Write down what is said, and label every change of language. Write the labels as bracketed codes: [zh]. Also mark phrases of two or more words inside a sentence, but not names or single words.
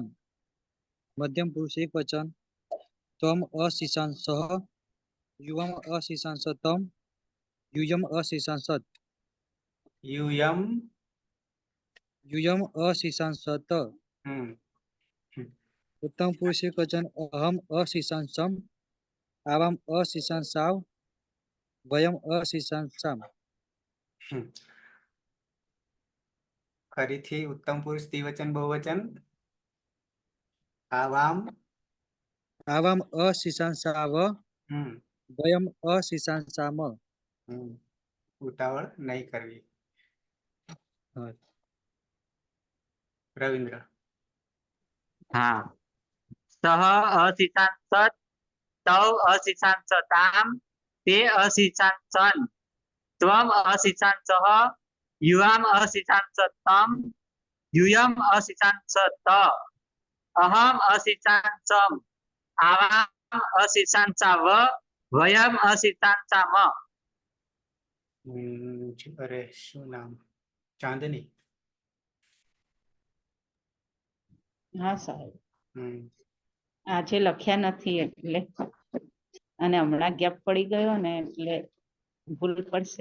[sa] मध्यम पुरुष एक वचन त्वम् अशिशांसः युवम् अशिशांसतं यूयम् अशिशांसत् यूयम् अशिशांसत. उत्तम पुरुष एक वचन अहम् अशिशांसम् आवाम् अशिशांसाव वयम् अशिशांसाम. [gu] ફરીથી ઉત્તમ પુરુષ દ્વિવચન બહુવચન આવામ [sa] आवाम् अशिशांसाव वयम् अशिशांसाम. [gu] ઉતાવળ નહીં કરવી. हाँ. રવિન્દ્ર हाँ. [sa] सः अशिशांसत् तौ अशिशांसतां ते अशिशांसन् त्वम् अशिशांसः युवाम् अशिशांसतं यूयम् अशिशांसत अहम् अशिशांसम् आवाम् अशिशांसाव वयम् अशिशांसाम. [gu] અરે શું નામ ચાંદની હા સાહેબ. હમ આજે લખ્યા નથી એટલે અને હમણાં ગેપ પડી ગયો ને એટલે ભૂલ પડશે.